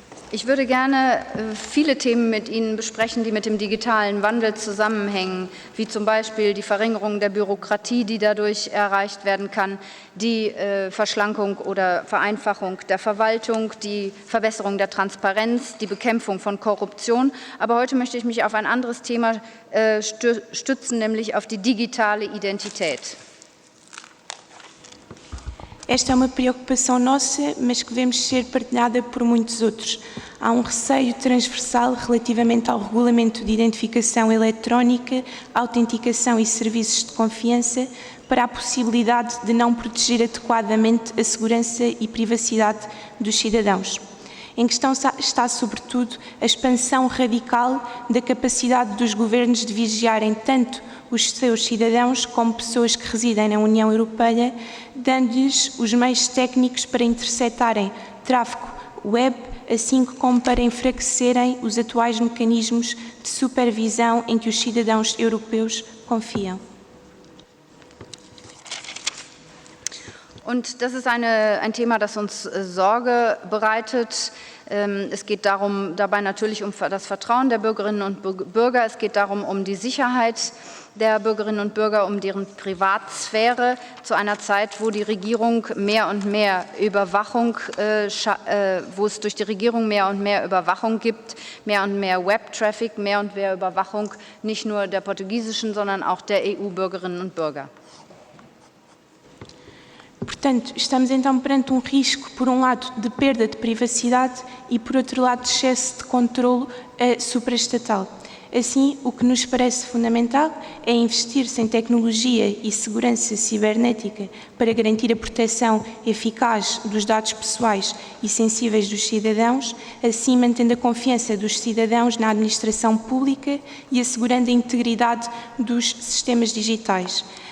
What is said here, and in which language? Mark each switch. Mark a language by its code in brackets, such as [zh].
[de] Ich würde gerne viele Themen mit Ihnen besprechen, die mit dem digitalen Wandel zusammenhängen, wie zum Beispiel die Verringerung der Bürokratie, die dadurch erreicht werden kann, die Verschlankung oder Vereinfachung der Verwaltung, die Verbesserung der Transparenz, die Bekämpfung von Korruption. Aber heute möchte ich mich auf ein anderes Thema stützen, nämlich auf die digitale Identität. [pt] Esta é uma preocupação nossa, mas que devemos ser partilhada por muitos outros. Há um receio transversal relativamente ao regulamento de identificação eletrónica, autenticação e serviços de confiança, para a possibilidade de não proteger adequadamente a segurança e privacidade dos cidadãos. Em questão está, sobretudo, a expansão radical da capacidade dos governos de vigiarem tanto os seus cidadãos como pessoas que residem na União Europeia, dando-lhes os meios técnicos para interceptarem tráfego web, assim como para enfraquecerem os atuais mecanismos de supervisão em que os cidadãos europeus confiam. [de] Und das ist ein Thema, das uns Sorge bereitet. Es geht dabei natürlich um das Vertrauen der Bürgerinnen und Bürger. Es geht darum, um die Sicherheit der Bürgerinnen und Bürger, um deren Privatsphäre zu einer Zeit, wo die Regierung mehr und mehr Überwachung, wo es durch die Regierung mehr und mehr Überwachung gibt, mehr und mehr Web-Traffic, mehr und mehr Überwachung nicht nur der portugiesischen, sondern auch der EU-Bürgerinnen und Bürger. [pt] Portanto, estamos então perante um risco, por um lado, de perda de privacidade e, por outro lado, de excesso de controlo supraestatal. Assim, o que nos parece fundamental é investir-se em tecnologia e segurança cibernética para garantir a proteção eficaz dos dados pessoais e sensíveis dos cidadãos, assim mantendo a confiança dos cidadãos na administração pública e assegurando a integridade dos sistemas digitais.